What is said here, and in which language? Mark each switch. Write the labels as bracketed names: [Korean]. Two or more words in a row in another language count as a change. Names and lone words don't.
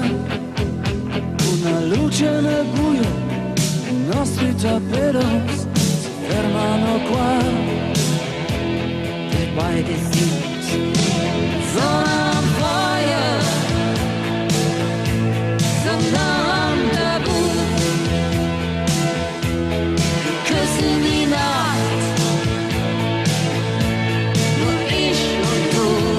[Italian] Una luce nel buio, i nostri torpedos si fermano qua. [German] Wir beide sind so nah am Feuer, so nah am Tabu. Wir küssen die Nacht, nur ich und du.